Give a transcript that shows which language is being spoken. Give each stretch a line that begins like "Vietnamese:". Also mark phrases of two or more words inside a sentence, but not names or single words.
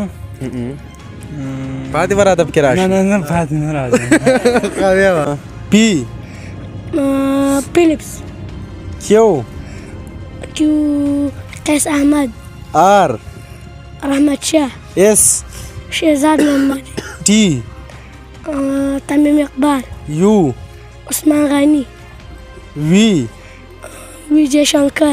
Pashto: پاتې به راته پکې راشي؟ نه پاتې نه راځي.
English: پی
Pashto: فیلپس.
English: کیو
Pashto: قیس احمد.
English: آر
Pashto: رحمت شاه.
English: ایس
Pashto: شهزاد محمد.
English: टी
Pashto: तमीम इकबाल.
English: यू
Pashto: उस्मान गनी.
English: वी
Pashto: विजय शंकर.